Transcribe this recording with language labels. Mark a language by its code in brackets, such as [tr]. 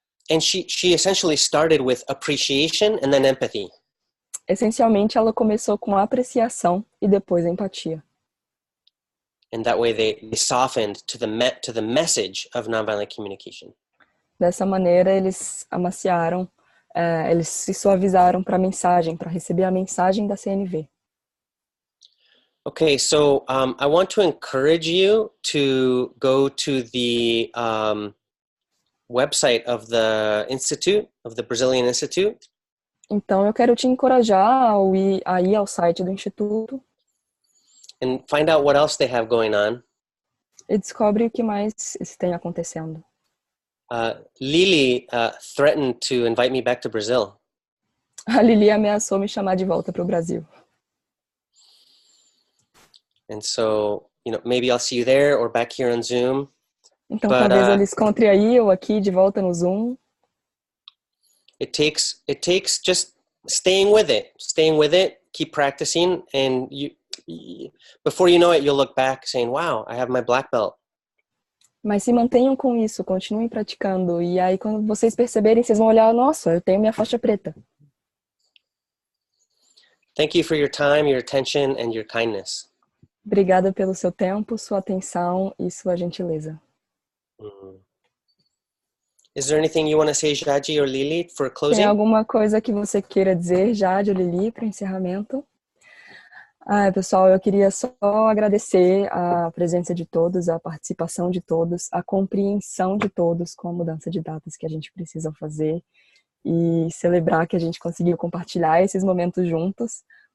[en] And she essentially started with appreciation and then empathy. [pt] Essencialmente, ela começou com apreciação e depois empatia. [en] And that way they softened to the message of nonviolent communication. [pt] Dessa maneira, eles amaciaram, eles se suavizaram para a mensagem, para receber a mensagem da CNV. [en] Okay, so I want to encourage you to go to the website of the Institute, of the Brazilian Institute. [pt] Então, eu quero te encorajar a ir ao site do Instituto. [en] And find out what else they have going on. [pt] E descobre o que mais tem acontecendo. [en] Lily threatened to invite me back to Brazil. [pt] A Lili ameaçou me chamar de volta para o Brasil. [en] And so, maybe I'll see you there or back here on Zoom. [pt] Então, talvez eu lhes encontre aí ou aqui de volta no Zoom. [en] It takes just staying with it, keep practicing, and before you know it, you'll look back saying, wow, I have my black belt. [pt] Mas se mantenham com isso, continuem praticando. E aí, quando vocês perceberem, vocês vão olhar, nossa, eu tenho minha faixa preta. [en] Thank you for your time, your attention, and your kindness. [pt] Obrigada pelo seu tempo, sua atenção e sua gentileza. [en] Is there anything you want to say, Jadi or Lili, for closing? [pt] Tem alguma coisa que você queira dizer, Jade ou Lili, para encerramento? Pessoal, eu queria só agradecer a presença de todos, a participação de todos, a compreensão de todos com a mudança de datas que a gente precisa fazer e celebrar que a gente conseguiu compartilhar esses momentos juntos.